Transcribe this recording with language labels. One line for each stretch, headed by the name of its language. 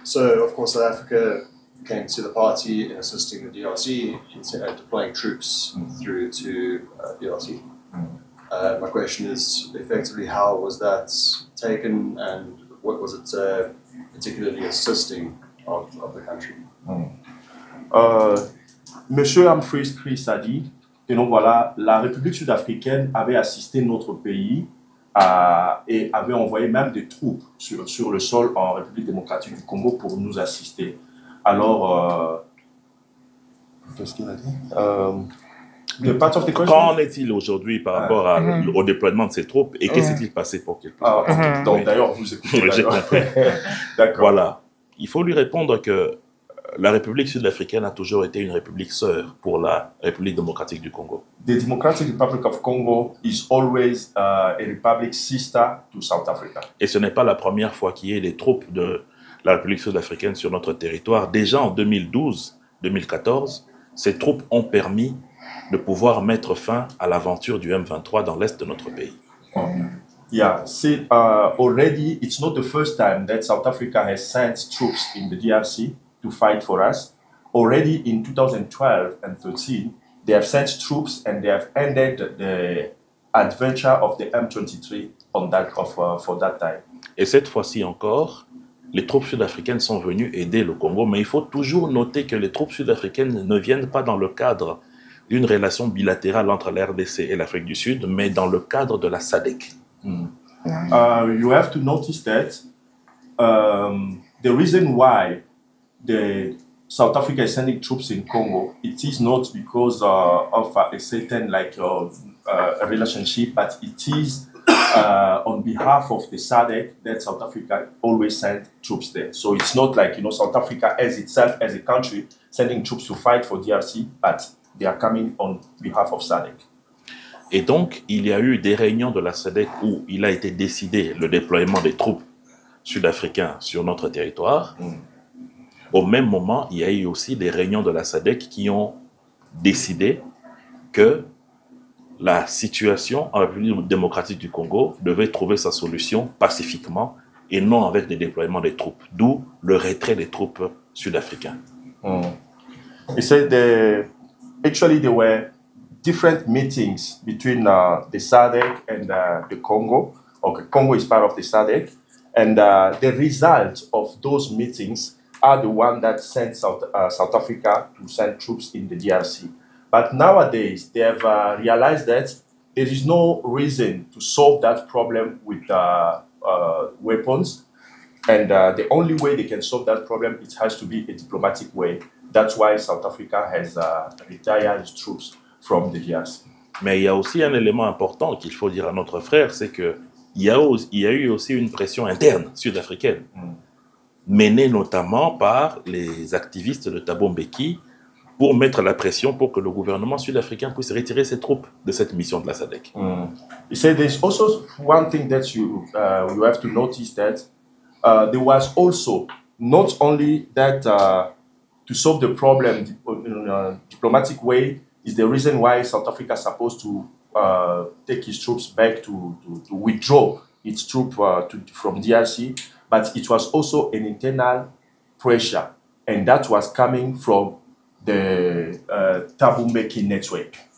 English: So, of course, South Africa came to the party in assisting the DRC in deploying troops through to DRC. My question is, effectively, how was that taken, and what was it particularly assisting of the country?
French: Monsieur Humphreys Chris a dit que donc, voilà, la République sud-africaine avait assisté notre pays et avait envoyé même des troupes sur le sol en République démocratique du Congo pour nous assister. Alors, qu'est-ce qu'il a dit? Qu'en est-il aujourd'hui par rapport au déploiement de ces troupes et qu'est-ce qui s'est passé pour qu'il puisse Donc d'ailleurs, vous écoutez. J'ai compris. D'accord. Voilà. Il faut lui répondre que la République sud-africaine a toujours été une république sœur pour la République démocratique du Congo.
English: The Democratic Republic of Congo is always a republic sister to South Africa.
French: Et ce n'est pas la première fois qu'il y ait des troupes de la République sud-africaine sur notre territoire. Déjà en 2012-2014, ces troupes ont permis de pouvoir mettre fin à l'aventure du M23 dans l'est de notre pays.
English: Yeah, see, already it's not the first time that South Africa has sent troops in the DRC to fight for us. Already in 2012 and 2013, they have sent troops and they have ended the adventure of the M23 on that for that time.
French: Et cette fois-ci encore, les troupes sud-africaines sont venues aider le Congo, mais il faut toujours noter que les troupes sud-africaines ne viennent pas dans le cadre d'une relation bilatérale entre la RDC et l'Afrique du Sud, mais dans le cadre de la SADC.
English: You have to notice that the reason why the South Africa is sending troops in Congo, it is not because of a certain a relationship, but it is on behalf of the SADC that South Africa always sent troops there. So it's not like, South Africa as itself, as a country, sending troops to fight for DRC, but they are coming on behalf of SADC.
French: Et donc, il y a eu des réunions de la SADC où il a été décidé le déploiement des troupes sud-africains sur notre territoire. Au même moment, il y a eu aussi des réunions de la SADC qui ont décidé que la situation en République démocratique du Congo devait trouver sa solution pacifiquement et non avec des déploiements des troupes, d'où le retrait des troupes sud-africaines.
English: He said actually there were different meetings between the SADC and the Congo. Okay, Congo is part of the SADC, and the result of those meetings are the one that sent South Africa to send troops in the DRC. But nowadays, they have realized that there is no reason to solve that problem with weapons, And the only way they can solve that problem, it has to be a diplomatic way. That's why South Africa has retired its troops from the DRC.
French: Mais il y a aussi un élément important qu'il faut dire à notre frère, c'est qu'il y a eu aussi une pression interne sud-africaine, menée notamment par les activistes de Thabo Mbeki, pour mettre la pression pour que le gouvernement sud-africain puisse retirer ses troupes de cette mission de la SADC.
English: He said there's also one thing that you have to notice, that there was also not only that to solve the problem in a diplomatic way is the reason why South Africa is supposed to take its troops back to withdraw its troops from DRC, but it was also an internal pressure, and that was coming from the Thabo Mbeki network.